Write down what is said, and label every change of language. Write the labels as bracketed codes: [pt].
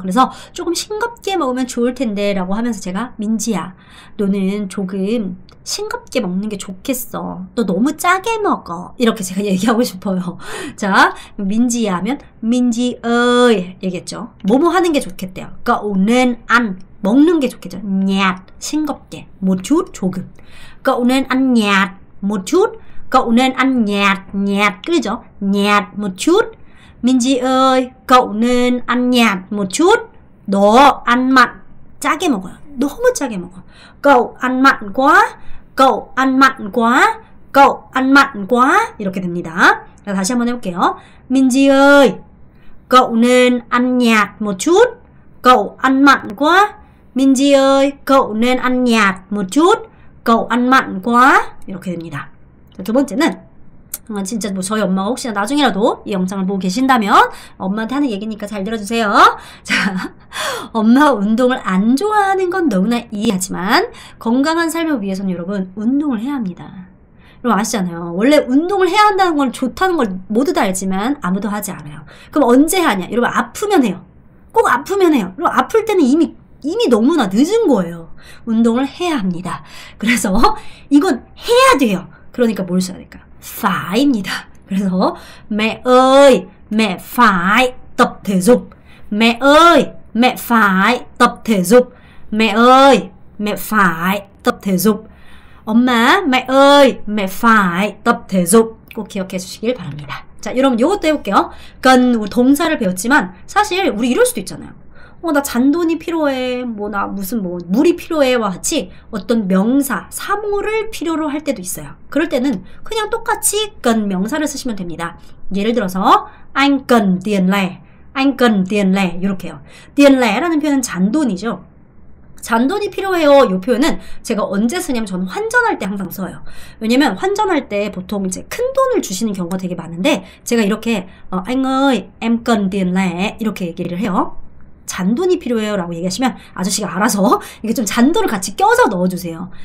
[ko] 그래서 조금 싱겁게 먹으면 좋을 텐데 라고 하면서 제가 민지야, 너는 조금 싱겁게 먹는 게 좋겠어. 너 너무 짜게 먹어. 이렇게 제가 얘기하고 싶어요. 자, 민지야 하면 민지 ơi 얘기했죠. 뭐뭐 하는 게 좋겠대요. [vi] Cậu nên ăn [ko] 먹는 게 좋겠죠. [vi] nhạt [ko] 싱겁게 [vi] một chút [ko] 조금. [vi] Cậu nên ăn nhạt một chút. Cậu nên ăn nhạt [ko] 그죠? [vi] nhạt một chút. 민지 ơi, cậu nên ăn nhạt một chút. [ko] 너 [vi] ăn mặn [ko] 짜게 먹어요. 너무 짜게 먹어. [vi] Cậu ăn mặn quá. Cậu ăn mặn quá. Cậu ăn mặn quá. [ko] 이렇게 됩니다. 자, 다시 한번 해볼게요. [vi] 민지 ơi, cậu nên ăn nhạt một chút. Cậu ăn mặn quá. 민지 ơi, cậu nên ăn nhạt một chút. Cậu ăn mặn quá. [ko] 이렇게 됩니다. 자, 두 번째는 진짜 뭐 저희 엄마가 혹시나 나중에라도 이 영상을 보고 계신다면 엄마한테 하는 얘기니까 잘 들어주세요. 자, 엄마가 운동을 안 좋아하는 건 너무나 이해하지만 건강한 삶을 위해서는 여러분 운동을 해야 합니다. 여러분 아시잖아요. 원래 운동을 해야 한다는 건 좋다는 걸 모두 다 알지만 아무도 하지 않아요. 그럼 언제 하냐? 여러분 아프면 해요. 꼭 아프면 해요. 여러분 아플 때는 이미 이미 너무나 늦은 거예요. 운동을 해야 합니다. 그래서 이건 해야 돼요. 그러니까 뭘 써야 될까요? faib니다. 그래서 [vi] mẹ ơi, mẹ phải tập thể dục. Mẹ ơi, mẹ phải tập thể dục. Mẹ ơi, mẹ phải tập thể dục. [ko] 엄마, [vi] mẹ ơi, mẹ phải tập thể dục. [ko] 꼭 기억해 주시길 바랍니다. 자, 여러분 이것도 해볼게요. 그러니까 우리 동사를 배웠지만 사실 우리 이럴 수도 있잖아요. 나 잔돈이 필요해. 나 무슨 물이 필요해와 같이 어떤 명사, 사물을 필요로 할 때도 있어요. 그럴 때는 그냥 똑같이 cần 명사를 쓰시면 됩니다. 예를 들어서 [vi] anh cần tiền lẻ, anh cần tiền lẻ [ko] 이렇게요. [vi] tiền lẻ [ko] 라는 표현은 잔돈이죠. 잔돈이 필요해요. 이 표현은 제가 언제 쓰냐면 저는 환전할 때 항상 써요. 왜냐면 환전할 때 보통 이제 큰 돈을 주시는 경우가 되게 많은데 제가 이렇게 [vi] anh ơi, em cần tiền lẻ [ko] 이렇게 얘기를 해요. 잔돈이 필요해요 라고 얘기하시면 아저씨가 알아서 이게 좀 잔돈을 같이 껴서 넣어주세요.